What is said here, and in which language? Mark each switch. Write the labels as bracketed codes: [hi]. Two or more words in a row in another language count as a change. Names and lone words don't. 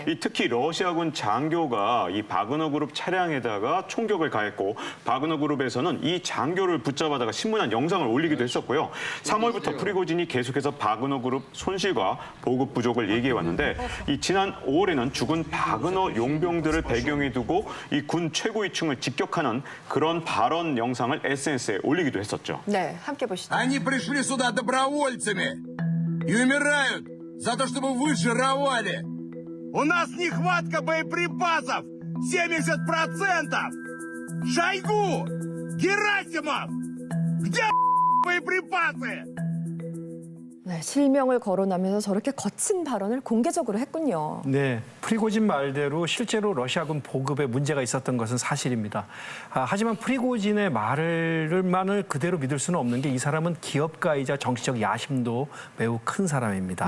[ko] 특히 러시아군 장교가 이 바그너 그룹 차량에다가 총격을 가했고 바그너 그룹에서는 이 장교를 붙잡아다가 신문한 영상을 올리기도 했었고요. 3월부터 프리고진이 계속해서 바그너 그룹 손실과 보급 부족을 얘기해왔는데 이 지난 5월에는 죽은 바그너 용병들을 배경에 두고 이 군 최고위층을 직격하는 그런 발언 영상을 SNS에 올리기도 했었죠. 네, 함께 보시죠. [ru] Они пришли сюда добровольцами и умирают за то, чтобы вы жировали. У нас нехватка боеприпасов 70%! Шойгу! Герасимов! Где боеприпасы? [ko] 네, 실명을 거론하면서 저렇게 거친 발언을 공개적으로 했군요. 네, 프리고진 말대로 실제로 러시아군 보급에 문제가 있었던 것은 사실입니다. 하지만 프리고진의 말을만을 그대로 믿을 수는 없는 게 이 사람은 기업가이자 정치적 야심도 매우 큰 사람입니다.